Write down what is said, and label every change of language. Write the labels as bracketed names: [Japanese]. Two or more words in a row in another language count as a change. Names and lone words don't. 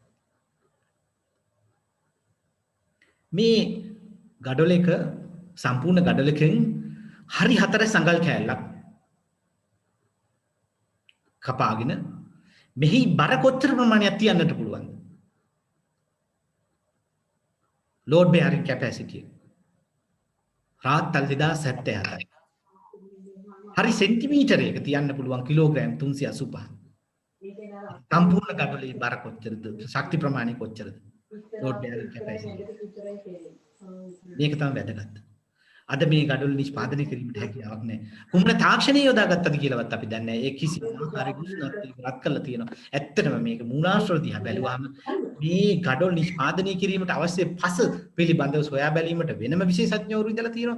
[Sinhala] මේ ගඩොල එක සම්පූර්ණ ගඩොලකින් හරි 4 සංගල් කෑල්ලක් කපාගෙන මෙහි බර කොච්චර ප්‍රමාණයක් තියන්නට පුළුවන්ද? [English] load bearing capacity [Sinhala] රාත්තල් 2077. හරි සෙන්ටිමීටරයක තියන්න පුළුවන් කිලෝග්‍රෑම් 385. සම්පූර්ණ ගඩොලේ බර කොච්චරද? ශක්ති ප්‍රමාණය කොච්චරද? [English] load bearing capacity. [Sinhala] මේක තමයි වැදගත්. අද මේ ගඩොල් නිෂ්පාදනය කිරීමට හැකියාවක් නැහැ. කුමන තාක්ෂණය යොදාගත්තද කියලාවත් අපි දන්නේ නැහැ. ඒ කිසිම ආකාරයක උෂ්ණත්වයක රත් කරලා තියෙනවා. ඇත්තටම මේක මූලාශ්‍ර දිහා බැලුවාම මේ ගඩොල් නිෂ්පාදනය කිරීමට අවශ්‍ය පස පිළිබඳව සොයා බැලීමට වෙනම විශේෂඥවරු ඉඳලා තියෙනවා.